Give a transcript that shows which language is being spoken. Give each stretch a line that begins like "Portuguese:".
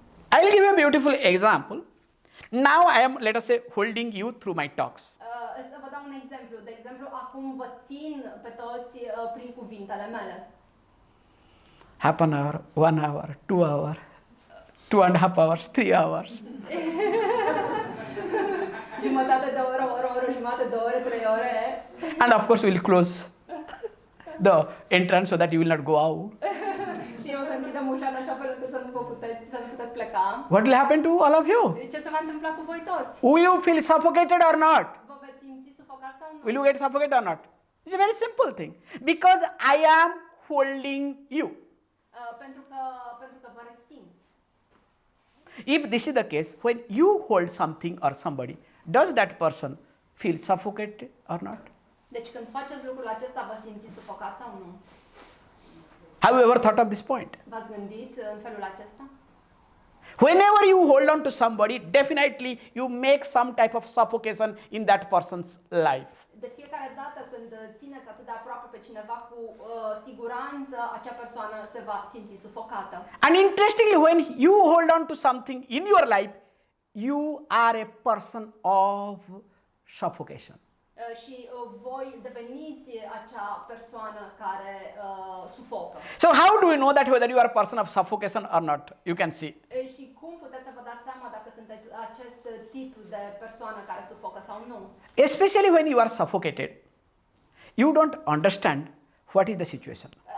English: I will give you a beautiful example. Now I am, let us say, holding you through my talks.
Romanian: Să vă dau un exemplu. De exemplu, acum vă țin pe toți prin cuvintele mele.
English: Half an hour, 1 hour, 2 hours, 2.5 hours, 3 hours.
Romanian: Jumătate de oră, oră, jumătate de ore, 3 ore.
English: And of course, we'll close the entrance so that you will not go out.
Romanian: Și eu o să închidem ușa în așa fel încât să nu puteți pleca.
English: What will happen to all of you?
Romanian: Ce se va întâmpla cu voi toți?
English: Will you feel suffocated or not?
Romanian: Vă veți simți sufocați sau nu?
English: Will you get suffocated or not? It's a very simple thing. Because I am holding you.
Romanian: Pentru că vă rețin.
English: If this is the case, when you hold something or somebody, does that person feel suffocated or not?
Romanian: Deci când faceți lucrul acesta, vă simțiți sufocați sau nu?
English: Have you ever thought of this point?
Romanian: V-ați gândit în felul acesta?
English: Whenever you hold on to somebody, definitely you make some type of suffocation in that person's life.
Romanian: De fiecare dată când țineți atât de aproape pe cineva, cu siguranță acea persoană se va simți sufocată.
English: And interestingly, when you hold on to something in your life, you are a person of suffocation.
Romanian: Și voi deveniți acea persoană care sufocă.
English: So how do you know that whether you are a person of suffocation or not? You can see.
Romanian: Și cum puteți să vă dați seama dacă sunteți acest tip de persoană care sufocă sau nu?
English: Especially when you are suffocated, you don't understand what is the situation.